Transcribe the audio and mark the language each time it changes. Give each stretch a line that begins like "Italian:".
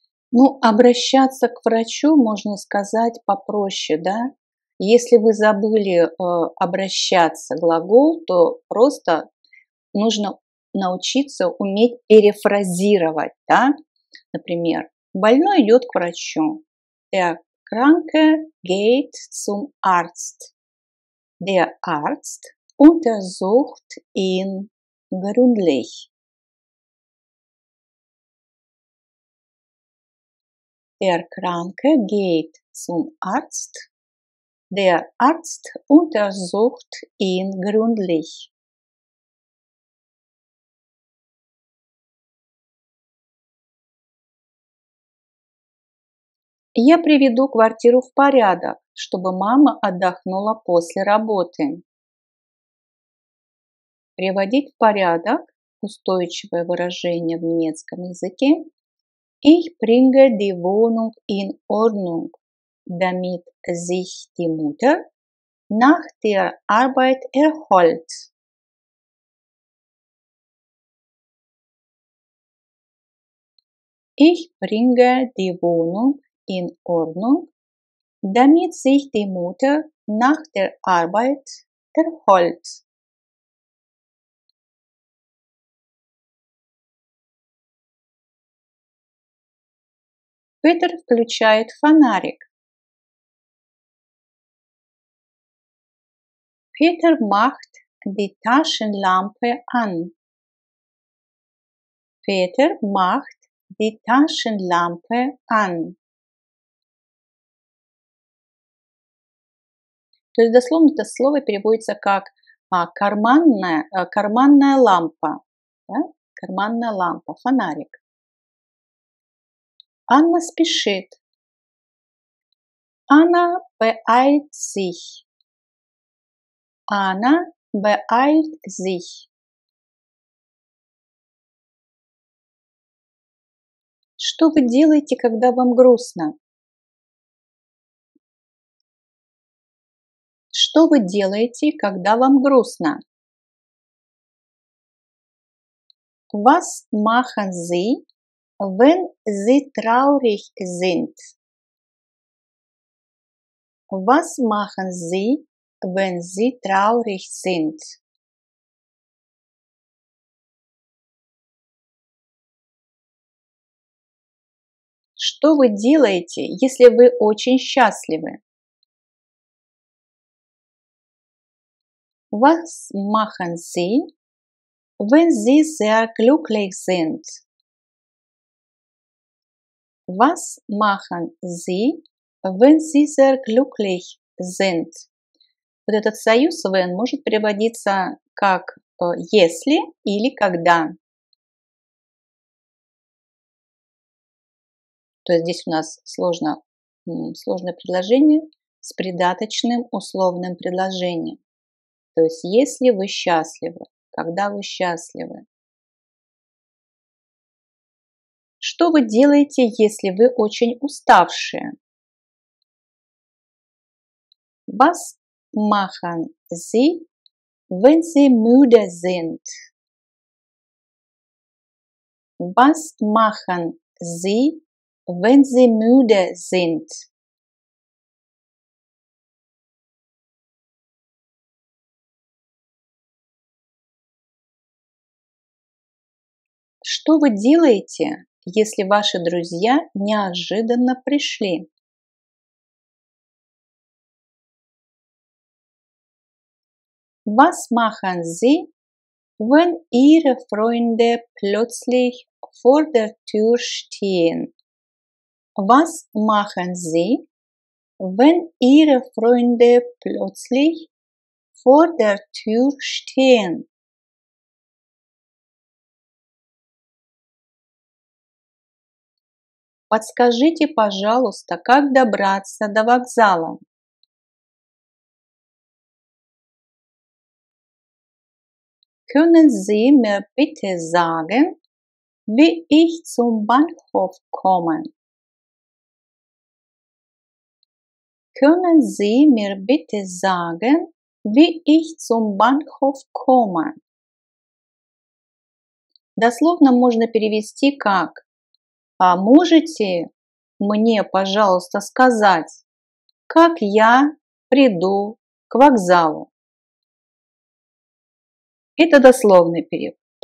Russian: Ну, обращаться к врачу можно сказать попроще, да? Если вы забыли обращаться глагол, то просто нужно научиться уметь перефразировать, да? Например, больной идет к врачу.
German: Der Kranke geht zum Arzt. Der Arzt untersucht ihn gründlich. Der Kranke geht zum Arzt. Der Arzt untersucht ihn gründlich.
Russian: Я приведу квартиру в порядок, чтобы мама отдохнула после работы. Приводить в порядок – устойчивое выражение в немецком языке.
German: Ich bringe die Wohnung in Ordnung, damit sich die Mutter nach der Arbeit erholt. Ich bringe die Wohnung in Ordnung, damit sich die Mutter nach der Arbeit erholt.
Russian: Петр включает фонарик.
German: Peter macht die Taschenlampe an. Peter macht die Taschenlampe an.
Russian: То есть дословно это слово переводится как карманная лампа. Да? Карманная лампа, фонарик. Анна спешит.
German: Anna beeilt sich. Anna beeilt sich.
Russian: Что вы делаете, когда вам грустно? Что вы делаете, когда вам грустно?
German: Was machen Sie, wenn Sie traurig sind? Was machen Sie, wenn Sie traurig sind?
Russian: Что вы делаете, если вы очень счастливы?
German: Was machen Sie, wenn Sie sehr glücklich sind? Was machen Sie, wenn Sie sehr glücklich sind?
Russian: Вот этот союз when может переводиться как если или когда. То есть здесь у нас сложное предложение с придаточным условным предложением. То есть если вы счастливы, когда вы счастливы. Что вы делаете, если вы очень уставшие?
German: Was machen Sie, wenn Sie müde sind? Was machen Sie, wenn Sie müde sind?
Russian: Что вы делаете, если ваши друзья неожиданно пришли?
German: Was machen Sie, wenn Ihre Freunde plötzlich vor der Tür stehen? Was machen Sie, wenn Ihre Freunde plötzlich vor der Tür stehen?
Russian: Подскажите, пожалуйста, как добраться до вокзала?
German: Können Sie mir bitte sagen, wie ich zum Bahnhof komme? Können Sie mir bitte sagen, wie ich zum Bahnhof komme?
Russian: Дословно можно перевести как «А можете мне, пожалуйста, сказать, как я приду к вокзалу?» Это дословный перевод.